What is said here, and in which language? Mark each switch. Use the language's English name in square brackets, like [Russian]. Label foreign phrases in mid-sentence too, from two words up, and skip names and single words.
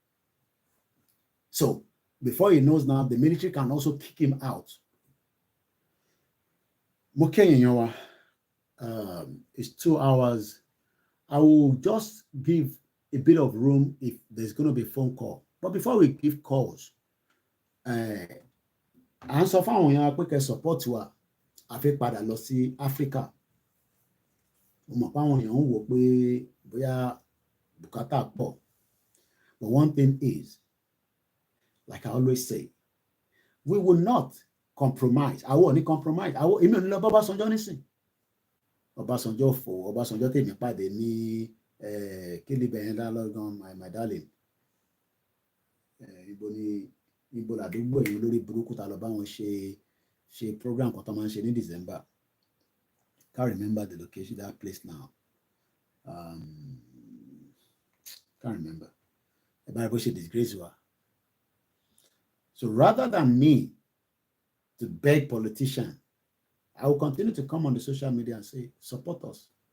[English] So before he knows now, the military can also kick him out. It's 2 hours. I will just give a bit of room if there's going to be a phone call. But before we give calls, answer [Yoruba] fáwọn èèyàn pé kẹ́ support wa a fẹ́ padà lọ sí Africa. Mo mọ̀ pé àwọn èèyàn ń wò pé bóyá bùkátà pọ̀. [English] But one thing is, like I always say, we will not compromise. I won't compromise. [Yoruba] Èmi ò ní lọ bá Ọbásanjọ́ nísìn. Ọbásanjọ́ fò, Ọbásanjọ́ tèmi pàdé ní kílíbẹ̀ yẹn lọ́gán, [English] my darling. [Yoruba] Ibo làdúgbò yìí lórí burúkú ta lọ bá wọn ṣe program kan tó máa ń ṣe ní December. [English] Can't remember the location, that place now. Can't remember. About she disgrace her. So rather than me to beg politicians, I will continue to come on the social media and say, support us.